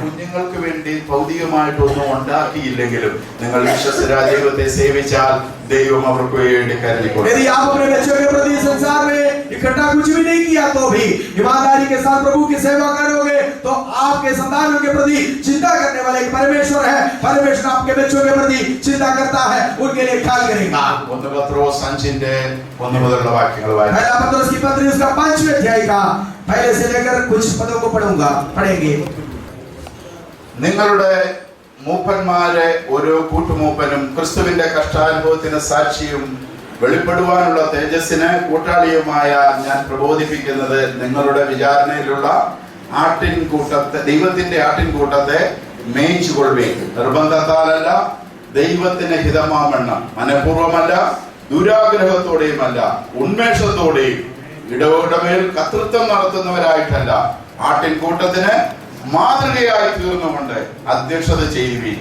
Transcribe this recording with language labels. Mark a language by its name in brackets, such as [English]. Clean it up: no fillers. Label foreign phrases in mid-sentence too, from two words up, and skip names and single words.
[Malayalam] കുഞ്ഞുങ്ങൾക്ക് വേണ്ടി ഭൗതികമായിട്ടൊന്നും ഉണ്ടാക്കിയില്ലെങ്കിലും നിങ്ങൾ വിശ്വസ്തരായ ദൈവത്തെ സേവിച്ചാൽ ദൈവം അവർക്ക് വേണ്ടി കരുതിക്കൊള്ളും. [Hindi] यदि आप अपने बच्चों के प्रति संसार में इकट्ठा कुछ भी नहीं किया तो भी ईमानदारी के साथ प्रभु की सेवा करोगे तो आपके संतानों के प्रति चिंता करने वाले परमेश्वर है. परमेश्वर आपके बच्चों के प्रति चिंता करता है, उनके लिए ख्याल करेगा. [Malayalam] 1 പത്രോസ് 5:1 മുതലുള്ള വാക്യങ്ങൾ വായിക്കാം. [Hindi] पहला पत्रोस की पत्री उसका 5वें अध्याय का पहले से लेकर कुछ पदों को पढ़ेंगे. [Malayalam] നിങ്ങളുടെ മൂപ്പന്മാരെ ഓരോ കൂട്ടുമൂപ്പനും ക്രിസ്തുവിന്റെ കഷ്ടാനുഭവത്തിന് സാക്ഷിയും വെളിപ്പെടുവാനുള്ള തേജസ്സിന് കൂട്ടാളിയുമായ ഞാൻ പ്രബോധിപ്പിക്കുന്നത് നിങ്ങളുടെ വിചാരണയിലുള്ള ആട്ടിൻകൂട്ടത്തെ, ദൈവത്തിന്റെ ആട്ടിൻകൂട്ടത്തെ മേയിച്ചുകൊള്ളുകയും നിർബന്ധത്താലല്ല, ദൈവത്തിന് ഹിതമാവണ്ണം, മനഃപൂർവ്വമല്ല, ദുരാഗ്രഹത്തോടെയുമല്ല, ഉന്മേഷത്തോടെയും ഇടവേളമേൽ കർത്തൃത്വം നടത്തുന്നവരായിട്ടല്ല, ആട്ടിൻകൂട്ടത്തിന് മാതൃകയായി തീർന്നുകൊണ്ട് അധ്യക്ഷത ചെയ്യുവിൻ.